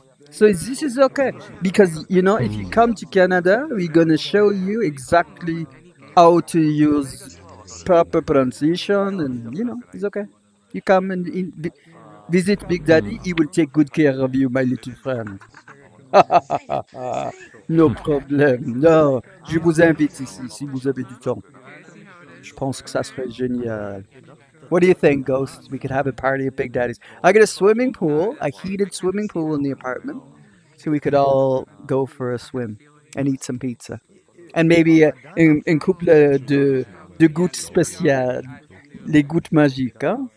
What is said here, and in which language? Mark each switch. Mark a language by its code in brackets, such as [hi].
[en] So this is okay because you know if you come to Canada, we're gonna show you exactly how to use proper pronunciation, and you know it's okay. You come and visit Big Daddy. He will take good care of you, my little friend. [fr] No problème. Non, je vous invite ici si vous avez du temps. Je pense que ça serait génial. [en] What do you think, Ghosts? We could have a party at Big Daddy's. I got a swimming pool, a heated swimming pool in the apartment, so we could all go for a swim and eat some pizza. And maybe [fr] un couple de gouttes spéciales, les gouttes magiques, [en] huh?